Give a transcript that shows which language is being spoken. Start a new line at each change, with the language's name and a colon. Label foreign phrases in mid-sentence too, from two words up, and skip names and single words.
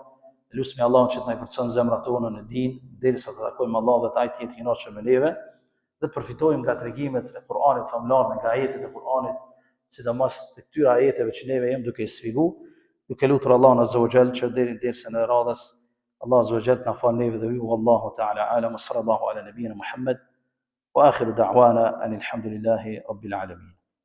Albanian: Lutem Allahun që të na forcon zemrat tona në din, derisa të takojmë Allahun dhe të ai të jetë i kënaqur me neve dhe të përfitojmë nga tregimet e Kur'anit famlar dhe nga ajetet e Kur'anit, sidomos të këtyre ajeteve që neve jemi duke i sfigu, duke lutur Allahun
Arabic: عز وجل
Albanian: që deri në dersën e radhës
Arabic: الله عز وجل
Albanian: na fal neve dhe ju
Arabic: والله تعالى أعلم، صلى الله على نبينا محمد وآخر دعوانا أن الحمد لله رب العالمين.